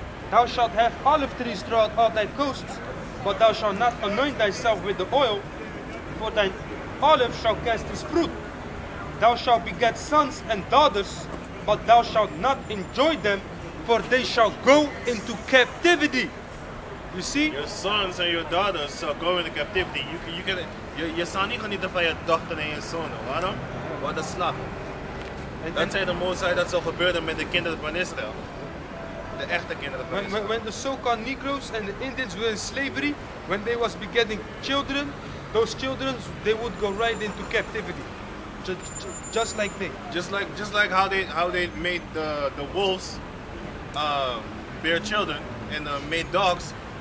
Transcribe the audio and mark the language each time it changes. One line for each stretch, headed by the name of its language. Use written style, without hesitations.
English: Thou shalt have olive trees throughout all thy coasts, but thou shalt not anoint thyself with the oil, for thine olive shall cast his fruit. Thou shalt beget sons and daughters, but thou shalt not enjoy them, for they shall go into captivity. You see? Your sons and your daughters shall go into captivity.
Dutch: Je zal niet genieten van je dochter en je zonen. Waarom? Want dat is slaven. Dat zei de Mozart dat zou gebeuren met de kinderen van Israël. De echte kinderen van Israël.
English: When the so-called Negroes and the Indians were in slavery, when they was begetting children, those children, they would go right into captivity. Just like they. Just like how they made the wolves bear children and made dogs.